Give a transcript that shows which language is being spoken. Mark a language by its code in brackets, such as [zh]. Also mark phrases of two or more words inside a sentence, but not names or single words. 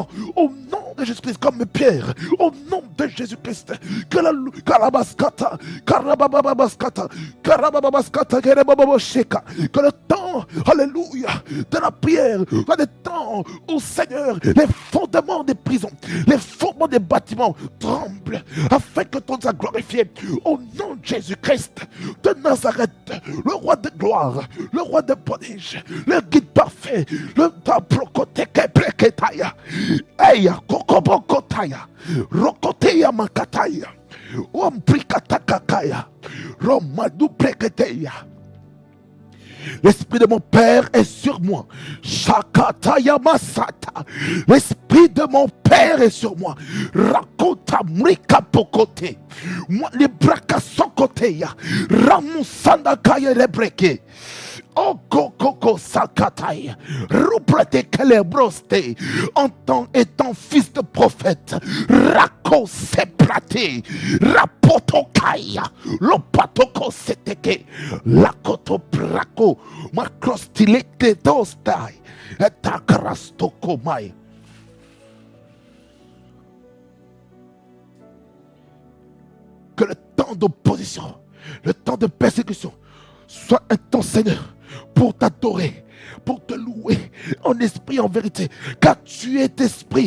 [fr] Au nom de Jésus-Christ, comme Pierre, au nom de Jésus-Christ, que la Karabaskata, Karabababaskata, Karabababaskata, Karabababosheka, que le temps, alléluia, de la prière, soit des temps où, Seigneur, les fondements des prisons, les fondements des bâtiments tremblent, afin que ton soit glorifié. Au nom de Jésus-Christ de Nazareth, le roi de gloire, le roi de prodige, le guide parfait, le taprokoteke preketaya, eya kokobokotaya, rokoteya makataya, omprikatakakaya, romadu preketeya. L'esprit de mon Père est sur moi. Shakataya Masata. L'esprit de mon Père est sur moi. Rakota Mrika Pokote. Moi, les braka sokoteya. Ramusanda Kaya Lebreke. Okokoko Sakatai, Ruprete Kelebroste, en tant étant fils de prophète, Rako Seprate, Rapotokaya, Lopatoko Seteke, Lakoto Prako, Makrostilete Dostai, Etakrastokomai. Que le temps d'opposition, le temps de persécution, soit un temps, Seigneur, pour t'adorer, pour te louer en esprit et en vérité, car tu es esprit,